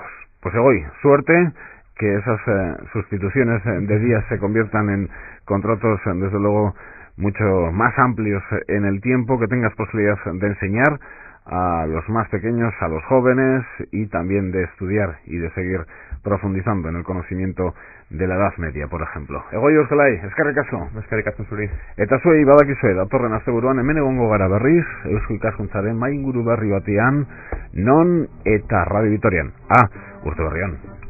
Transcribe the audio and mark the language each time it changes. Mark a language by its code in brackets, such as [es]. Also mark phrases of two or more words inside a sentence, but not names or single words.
[es] Pues Egoy, suerte, que esas sustituciones de días se conviertan en contratos, desde luego, mucho más amplios en el tiempo, que tengas posibilidad de enseñar a los más pequeños, a los jóvenes, y también de estudiar y de seguir profundizando en el conocimiento de la Edad Media, por ejemplo. [eu] Egoy Urzelay, eskerrik asko. Eskerrik asko zuri. Eta zuei badakizue, datorren asteburuan hemen egongo gara berriz, Eusko Ikaskuntzaren mainguru berri batean, non eta Radio Vitorian. Urte berrian.